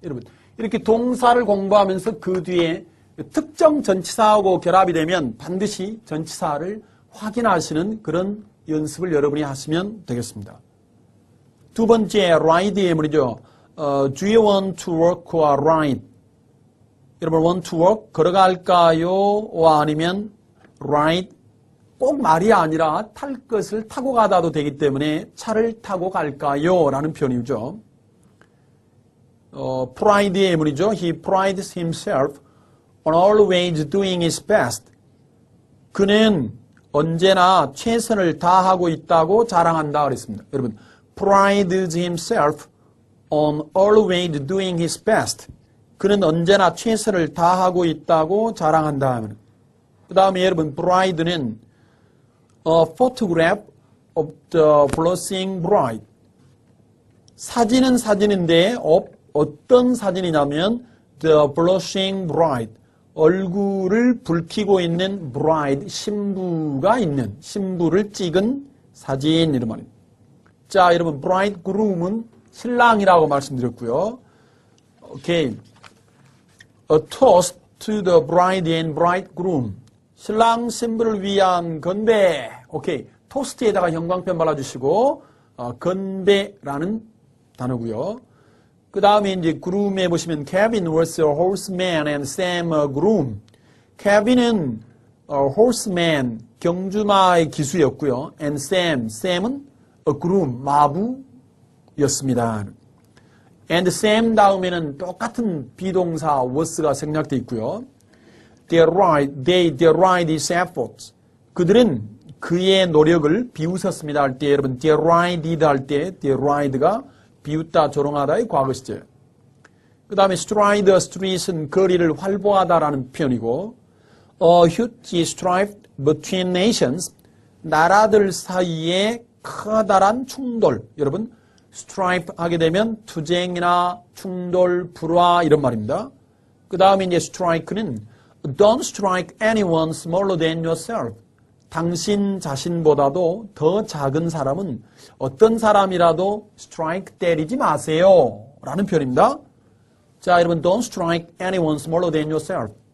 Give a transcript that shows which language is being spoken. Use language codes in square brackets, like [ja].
[ko] 여러분, 이렇게 동사를 공부하면서 그 뒤에 특정 전치사하고 결합이 되면 반드시 전치사를 확인하시는 그런 연습을 여러분이 하시면 되겠습니다. 두 번째, ride 예문이죠. [en] Do you want to walk or ride? [ko] 여러분, [en] want to walk? [ko] 걸어갈까요? 아니면 ride? 꼭 말이 아니라 탈 것을 타고 가다도 되기 때문에 차를 타고 갈까요? 라는 표현이죠. pride 예문이죠. [en] He prides himself on always doing his best. [ko] 그는 언제나 최선을 다하고 있다고 자랑한다 그랬습니다. 여러분, [en] prides himself on always doing his best. [ko] 그는 언제나 최선을 다하고 있다고 자랑한다. 그 다음에 여러분, [en] bride는 a photograph of the blushing bride. [ko] 사진은 사진인데 어떤 사진이냐면 [en] the blushing bride. [ko] 얼굴을 붉히고 있는 bride, 신부가 있는, 신부를 찍은 사진 이런 말입니다. 자, 여러분, bridegroom은 신랑이라고 말씀드렸고요. [en] 오케이. A toast to the bride and bridegroom. [ko] 신랑 신부를 위한 건배. 오케이. 토스트에다가 형광펜 발라주시고 건배라는 단어고요. 그 다음에 이제 [en] groom에 보시면 Kevin was a horseman and Sam a groom. [ko] Kevin은 horseman, 경주마의 기수였고요. [en] And Sam은 a groom, [ko] 마부였습니다. And Sam 다음에는 똑같은 비동사 was가 생략되어 있고요. [en] They deride his efforts. [ko] 그들은 그의 노력을 비웃었습니다 할 때 여러분 derided 할 때 deride가 비웃다, 조롱하다의 과거 시제. 그 다음에 [en] stride the street [ko] 은 거리를 활보하다라는 표현이고 [en] a huge strife between nations, [ko] 나라들 사이에 커다란 충돌. 여러분, strife 하게 되면 투쟁이나 충돌, 불화 이런 말입니다. 그 다음에 이제 [en] strike는 don't strike anyone smaller than yourself. [ko] 당신 자신보다도 더 작은 사람은 어떤 사람이라도 strike 때리지 마세요. 라는 표현입니다. 자, 여러분, [en] don't strike anyone smaller than yourself.